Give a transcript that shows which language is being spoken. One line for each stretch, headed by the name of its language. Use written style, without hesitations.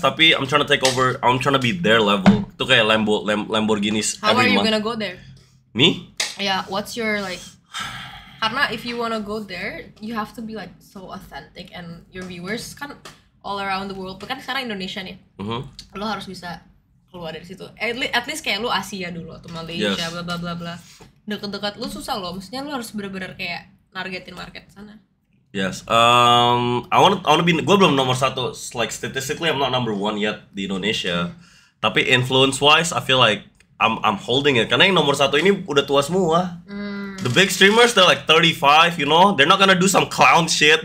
English: Tapi I'm trying to take over. I'm trying to be their level.
Indonesian: Itu kayak Lamborghinis.
English: How are you gonna go there? Me? Yeah, what's your like? Karena if you wanna go there, you have to be like so authentic and your viewers kan all around the world.
Indonesian: Kan sekarang Indonesia nih. Lo harus bisa keluar dari situ.
English: At least
Indonesian: kayak lu Asia dulu atau Malaysia, bla bla bla bla. Dekat-dekat lu susah loh. Maksudnya lu harus bener-bener kayak nargetin market sana.
English: Yes. I wanna be.
Indonesian: Gue belum nomor 1.
English: Like statistically, I'm not number 1 yet
Indonesian: di Indonesia.
English: Tapi influence wise, I feel like I'm holding it.
Indonesian: Karena yang nomor 1 ini udah tua semua.
English: The big streamers, they're like 35, you know. They're not gonna do some clown shit.